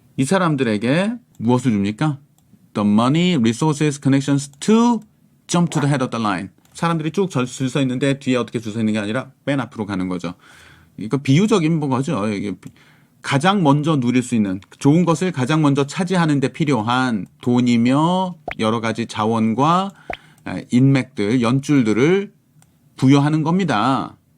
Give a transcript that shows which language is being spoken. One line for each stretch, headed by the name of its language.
Korean: 이 사람들에게 무엇을 줍니까?
English: The money, resources, connections to jump to the head of the line.
Korean: 사람들이 쭉 줄 서 있는데 뒤에 어떻게 줄 서 있는 게 아니라 맨 앞으로 가는 거죠. 이거 비유적인 거죠. 이게 가장 먼저 누릴 수 있는 좋은 것을 가장 먼저 차지하는 데 필요한 돈이며 여러 가지 자원과 인맥들, 연줄들을 부여하는 겁니다.